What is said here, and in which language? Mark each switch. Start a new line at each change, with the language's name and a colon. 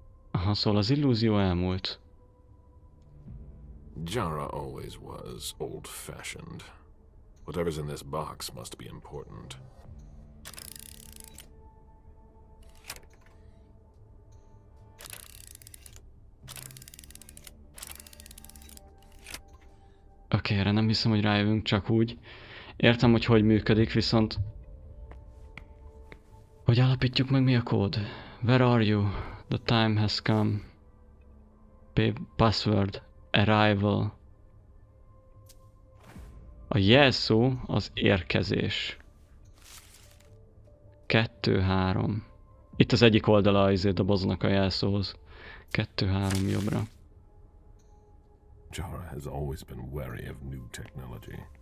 Hungarian: Aha, szóval az illúzió elmúlt.
English: Jara always was old-fashioned. Whatever's in this box must be important.
Hungarian: Oké, erre nem hiszem, hogy rájövünk csak úgy. Értem, hogy működik, viszont... Hogy állapítjuk meg, mi a kód?
English: Where are you? The time has come. Password. Arrival.
Hungarian: A jelszó az érkezés. 2-3. Itt az egyik oldala az doboznak a jelszóhoz. 2-3 jobbra.
English: Jara has always been wary of new technology.